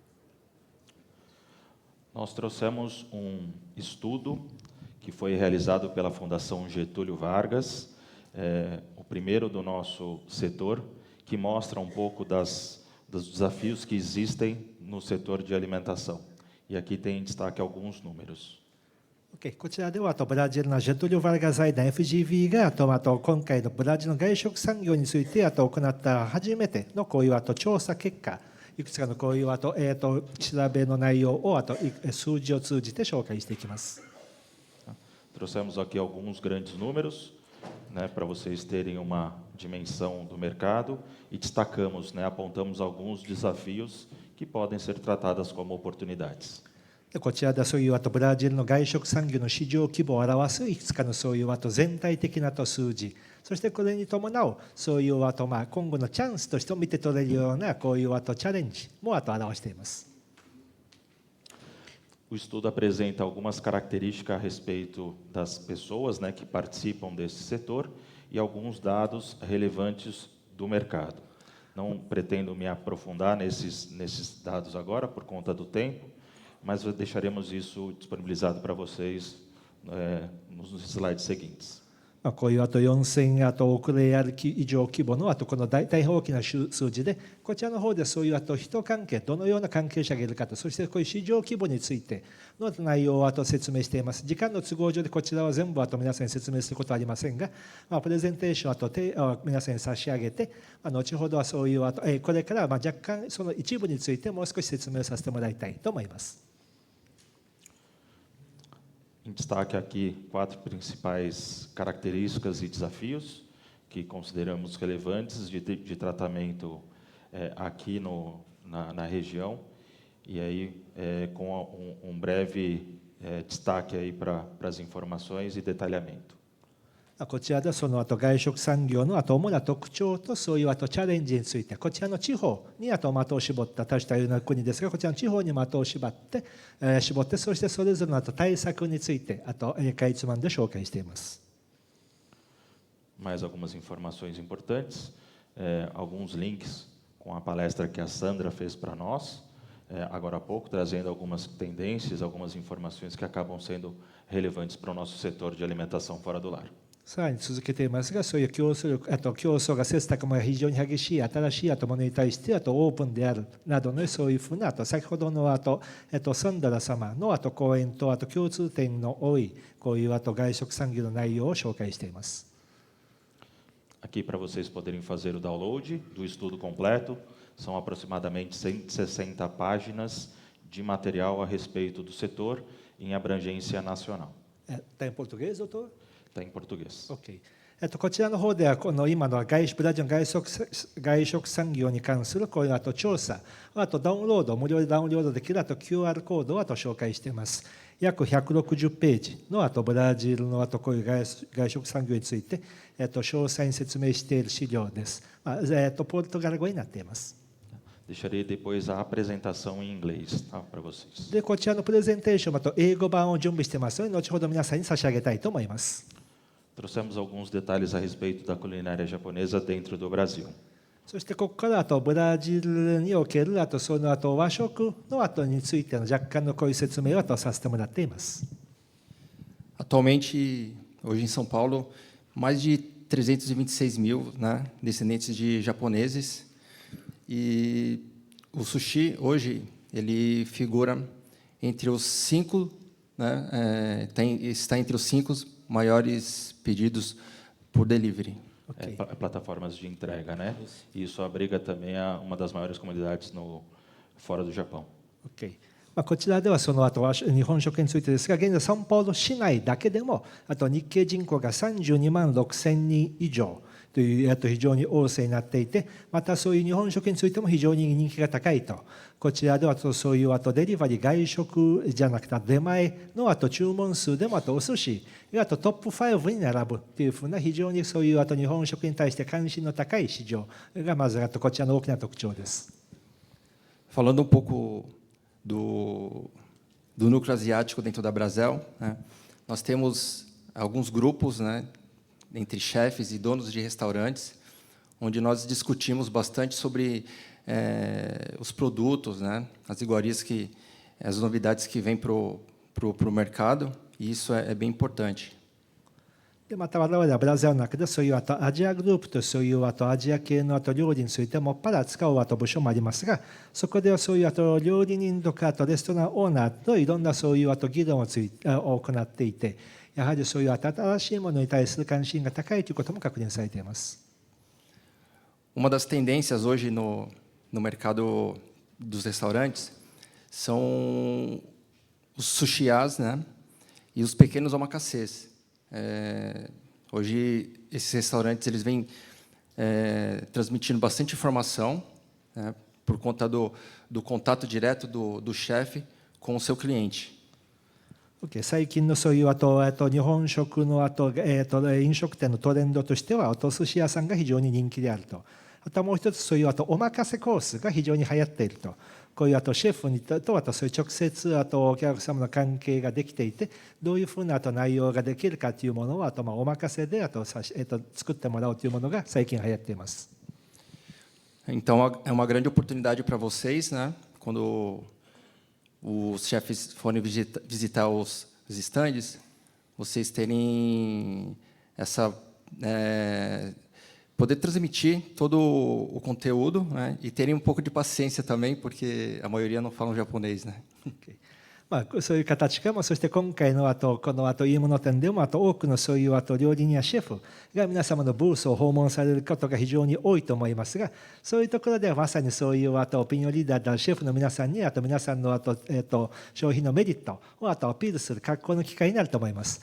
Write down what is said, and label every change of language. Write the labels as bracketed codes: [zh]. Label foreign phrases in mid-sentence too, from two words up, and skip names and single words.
[pt] Nós trouxemos estudo que foi realizado pela Fundação Getúlio Vargas, o primeiro do nosso setor, que mostra pouco dos desafios que existem no setor de alimentação. E aqui tem em destaque alguns números. [ja] こちらではブラジルのジェトリオ・バルガ財団 FGV が今回のブラジルの外食産業について行った初めてのこういう調査結果、いくつかのこういう調べの内容を数字を通じて紹介していきます。 [pt] Trouxemos aqui alguns grandes números, né, para vocês terem uma dimensão do mercado e destacamos, né, apontamos alguns desafios que podem ser tratados como oportunidades. [ja] こちらではそういうブラジルの外食産業の市場規模を表すいくつかのそういう全体的な数字、そしてこれに伴うそういう今後のチャンスとして見て取れるようなこういうチャレンジも表しています。 [pt] O estudo apresenta algumas características a respeito das pessoas, né, que participam desse setor e alguns dados relevantes do mercado. Não pretendo me aprofundar nesses dados agora por conta do tempo, mas deixaremos isso disponibilizado para vocês nos slides seguintes. [ja] こういう4000億レアル以上規模のこの大変大きな数字で、こちらの方でそういう人関係、どのような関係者がいるかと、そしてこういう市場規模についての内容を説明しています。時間の都合上でこちらは全部皆さんに説明することはありませんが、プレゼンテーションを皆さんに差し上げて、後ほどはそういうこれから若干その一部についてもう少し説明させてもらいたいと思います。 [pt] Em destaque aqui 4 principais características e desafios que consideramos relevantes de tratamento aqui na região, e aí com breve destaque aí para as informações e detalhamento. [ja] こちらではその外食産業の主な特徴とそういうチャレンジについて、こちらの地方に的を絞った多種多様な国ですが、こちらの地方に的を絞って、そしてそれぞれの対策についてかいつまんで紹介しています。 [pt] Mais algumas informações importantes, alguns links com a palestra que a Sandra fez para nós, agora há pouco, trazendo algumas tendências, algumas informações que acabam sendo relevantes para o nosso setor de alimentação fora do lar. [ja] さらに続けていますが、そういう競争が切磋琢磨が非常に激しい新しいものに対してオープンであるなどのそういうふうな先ほどのサンダラ様の講演と共通点の多いこういう外食産業の内容を紹介しています。 [pt] Aqui para vocês poderem fazer o download do estudo completo, são aproximadamente 160 páginas de material a respeito do setor em abrangência nacional. Está em português, doutor? Está em português. OK。 [ja] こちらの方では今のブラジルの外食産業に関するこういう調査、ダウンロード、無料でダウンロードできるQR コードを紹介しています。約160ページのブラジルのこういう外食産業について詳細に説明している資料です。ポルトガル語になっています。 [pt] Deixarei depois a apresentação em inglês, tá, para vocês. [ja] で、こちらのプレゼンテーション英語版を準備していますので、後ほど皆さんに差し上げたいと思います。 [pt] trouxemos alguns detalhes a respeito da culinária japonesa dentro do Brasil. [ja] そしてここからあとブラジルにおけるあとその後和食の後についての若干のこういう説明をとさせてもらっています。 [pt] Atualmente, hoje em São Paulo, mais de 326 mil, né, descendentes de japoneses. E o sushi, hoje, ele figura entre os 5, né, está entre os 5 maiores pedidos por delivery. Plataformas de entrega, né? E isso abriga também uma das maiores comunidades fora do Japão. Okay. [ja] こちらではその後は日本食についてですが、現在サンパウロ市内だけでもあと日系人口が32万6,000人以上という非常に旺盛になっていて、またそういう日本食についても非常に人気が高いと。こちらではそういうデリバリー外食じゃなくて出前の注文数でもお寿司がトップ5に並ぶというふうな非常にそういう日本食に対して関心の高い市場がまずこちらの大きな特徴です。 [pt] Falando pouco do núcleo asiático dentro da Brasel, né? Nós temos alguns grupos, né, entre chefes e donos de restaurantes, onde nós discutimos bastante sobre os produtos, né, as iguarias as novidades que vêm pro mercado, e isso é bem importante. [ja] でまた我々はブラジルの中でそういうアジアグループとそういうアジア系の料理についてもっぱら扱う部署もありますが、そこではそういう料理人とかレストランオーナーといろんなそういう議論を行っていて、やはりそういう新しいものに対する関心が高いということも確認されています。 [pt] Uma das tendências hoje no mercado dos restaurantes são os sushiás, né, e os pequenos omakasês. Hoje esses restaurantes eles vêm transmitindo bastante informação, né, por conta do contato direto do chefe com o seu cliente. [ja] 最近のそういう日本食の飲食店のトレンドとしてはお寿司屋さんが非常に人気であると。あともう一つそういうおまかせコースが非常に流行っていると。こういうシェフとそういう直接お客様の関係ができていて、どういうふうな内容ができるかというものをおまかせで作ってもらうというものが最近流行っています。 [pt] Então é uma grande oportunidade para vocês, né? Quando os chefes forem visitar os estandes, vocês terem essa poder transmitir todo o conteúdo, né? E terem um pouco de paciência também, porque a maioria não fala japonês, né? Okay. [ja] そういう形かも、そして今回のこのいいもの店でも多くのそういう料理人やシェフが皆様のブースを訪問されることが非常に多いと思いますが、そういうところではまさにそういうオピニオンリーダーだシェフの皆さんに皆さんの商品のメリットをアピールする格好の機会になると思います。